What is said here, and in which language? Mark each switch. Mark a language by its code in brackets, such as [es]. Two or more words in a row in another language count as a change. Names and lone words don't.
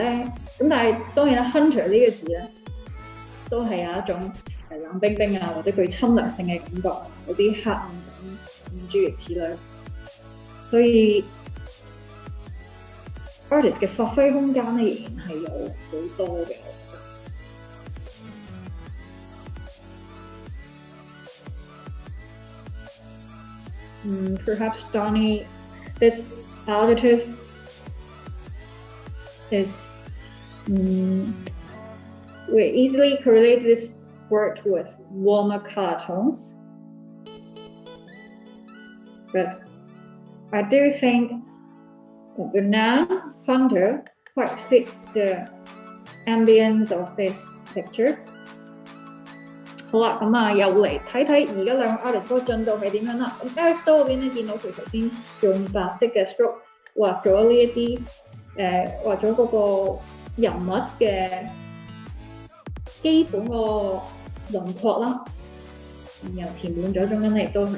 [yue] 咁但係當然啦 ，Hunter 呢個字咧，都係有一種冷冰冰啊，或者具侵略性嘅感覺，有啲黑暗感，諸如此類。所以 artist 嘅發揮空間咧，仍然係有好多嘅。 [en] Perhaps Donnie, this additive is we easily correlate this word with warmer color tones, but I do think the noun hunter quite fits the ambience of this picture. [yue] 好啦，咁啊又嚟睇睇而家兩個 artist 嗰個進度係點樣啦。咁 Erick Stow 嗰邊咧見到佢頭先用白色嘅 stroke 畫咗呢一啲畫咗嗰個人物嘅基本個輪廓啦，然後填滿咗中間咧亦都係。